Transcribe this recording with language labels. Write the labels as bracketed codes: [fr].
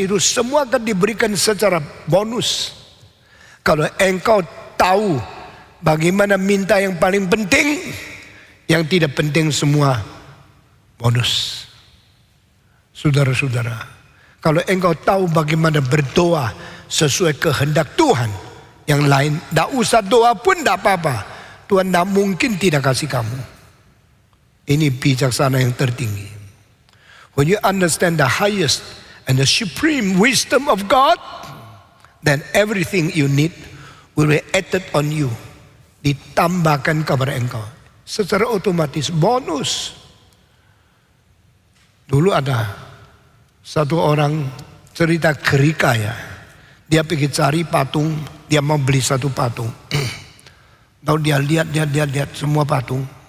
[id] Itu semua akan diberikan secara bonus. Kalau engkau tahu bagaimana minta yang paling penting, yang tidak penting semua bonus. Saudara-saudara, kalau engkau tahu bagaimana berdoa sesuai kehendak Tuhan, yang lain tidak usah doa pun tidak apa-apa. Tuhan tidak mungkin tidak kasih kamu. Ini bijaksana yang tertinggi. [en] When you understand the highest and the supreme wisdom of God, then everything you need will be added on you. [id] Ditambahkan kepada engkau. Secara otomatis bonus. Dulu ada satu orang cerita kerikaya. Dia pergi cari patung, dia mau beli satu patung. Lalu dia lihat semua patung.